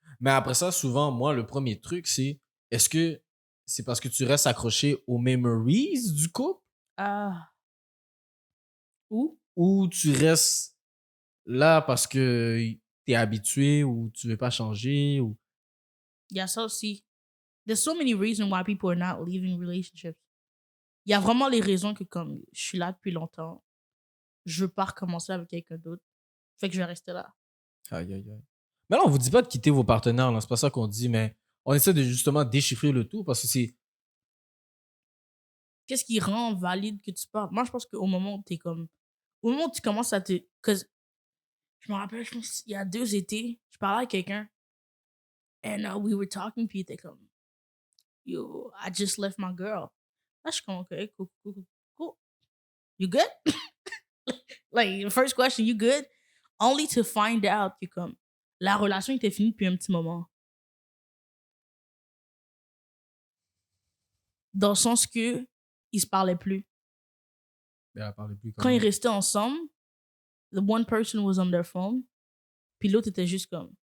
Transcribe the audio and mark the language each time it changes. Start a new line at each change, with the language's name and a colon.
French: Mais après ça, souvent, moi, le premier truc, c'est est-ce que c'est parce que tu restes accroché aux memories du couple Ah. Où? ou tu restes là parce que t'es habitué ou tu veux pas changer ou. Il y a ça aussi.
English: There's so many reasons why people are not leaving relationships.
French: Il y a vraiment les raisons que comme je suis là depuis longtemps, je veux pas recommencer avec quelqu'un d'autre. Fait que je vais rester là. Aïe, aïe, aïe. Mais là, on vous dit pas de quitter vos partenaires, là. C'est pas ça qu'on dit, mais on essaie de justement déchiffrer le tout parce que c'est. Qu'est-ce qui rend valide que tu parles? Moi, je pense qu'au moment où t'es comme. Au moment où tu commences à te. Je me rappelle, je pense, il y a 2 étés, je parlais à quelqu'un.
English: And we were talking,
French: puis il était comme.
English: Yo, I just left my girl.
French: Là, je suis comme,
English: okay, cool, cool, cool, cool. You good? Like, the first question, you good? Only to find out
French: que comme la relation était finie depuis un petit moment. Dans le sens que ils se parlaient plus. Elle parlait plus Quand ils comment. restaient ensemble,
English: the one person was on their phone,
French: puis l'autre était juste comme.